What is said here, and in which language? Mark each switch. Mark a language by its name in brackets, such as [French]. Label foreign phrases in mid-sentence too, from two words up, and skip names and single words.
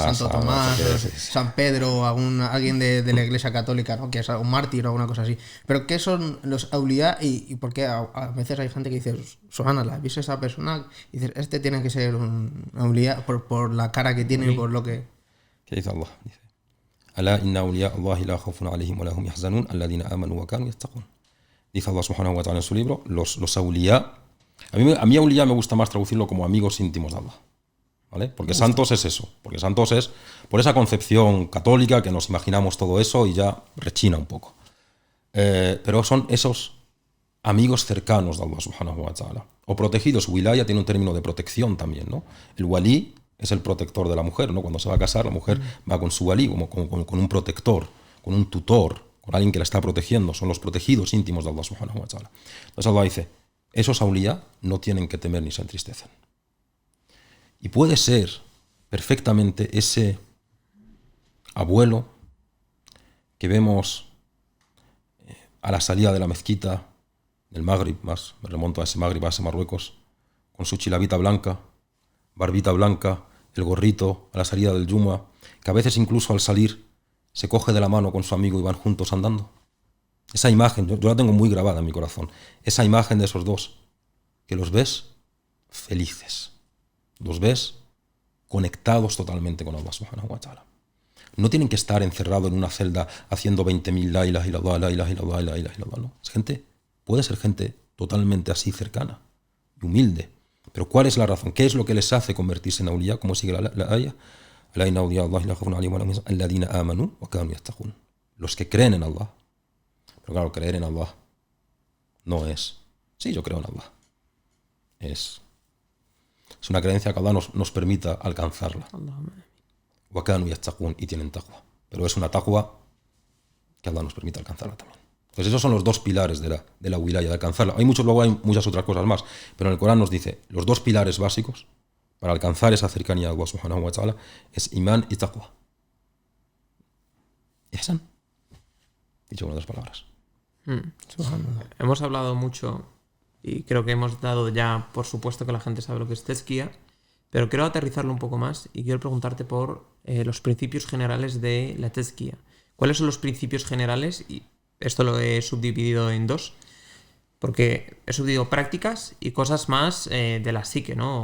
[Spanish] Santo Tomás, San Pedro, alguien de la iglesia católica, ¿no? Que es un mártir o alguna cosa así. Pero ¿qué son los awliya y por qué a veces hay gente que dice, Subhanallah, ¿viste a esa persona? Y dices, este tiene que ser un awliya por la cara que tiene y por lo que... ¿Qué dice Allah? Dice, [Arabic] ألا إن أولياء الله لا خوف عليهم ولا هم يحزنون الذين آمنوا وكانوا يتقون. [Spanish] Dice [Arabic] الله سبحانه وتعالى [Spanish] en su libro, los awliya. A mí awliya me gusta más traducirlo como amigos íntimos de Allah, ¿vale? Porque santos es eso, porque santos es por esa concepción católica que nos imaginamos todo eso y ya rechina un poco. Pero son esos amigos cercanos de [Arabic] الله سبحانه وتعالى. [Spanish] O protegidos, wilaya tiene un término de protección también, ¿no? El wali es el protector de la mujer, ¿no? Cuando se va a casar, la mujer va con su wali, como con un protector, con un tutor, con alguien que la está protegiendo. Son los protegidos íntimos de [Arabic] الله سبحانه وتعالى. [Spanish] Entonces Allah dice, esos awliya no tienen que temer ni se entristecen. Y puede ser perfectamente ese abuelo que vemos a la salida de la mezquita del Magrib, más me remonto a ese Magrib, a ese Marruecos, con su chilabita blanca, barbita blanca, el gorrito a la salida del Yuma, que a veces incluso al salir se coge de la mano con su amigo y van juntos andando. Esa imagen, yo la tengo muy grabada en mi corazón. Esa imagen de esos dos, que los ves felices, los ves conectados totalmente con [Arabic] الله سبحانه وتعالى. [Spanish] No tienen que estar encerrados en una celda haciendo 20.000 [Arabic] لا إله إلا الله, لا إله إلا الله, لا إله إلا الله, [Spanish] no. Es gente, puede ser gente totalmente así cercana y humilde. Pero ¿cuál es la razón? ¿Qué es lo que les hace convertirse en awliya? ¿Cómo sigue la ayah? [Arabic] ألا إن أولياء الله لا خوف عليهم ولا هم يحزنون الذين آمنوا وكانوا يتقون. [Spanish] Los que creen en Allah. Pero claro, creer en Allah no es, sí, yo creo en Allah. Es una creencia que Allah nos permita alcanzarla. [Arabic] وكانوا يتقون, [Spanish] y tienen taqwa. Pero es una taqwa que Allah nos permite alcanzarla también. Entonces esos son los dos pilares de la wilaya, de alcanzarla. Luego hay muchas otras cosas más, pero en el Corán nos dice, los dos pilares básicos para alcanzar esa cercanía a [Arabic] الله سبحانه وتعالى [Spanish] es imán y taqwa. Ihsan. Dicho con otras palabras. Hemos hablado mucho y creo que hemos dado ya por supuesto que la gente sabe lo que es tezquía, pero quiero aterrizarlo un poco más y quiero preguntarte por los principios generales de la tezkiya. ¿Cuáles son los principios generales? Y esto lo he subdividido en dos, porque he subdividido prácticas y cosas más de la psique, ¿no?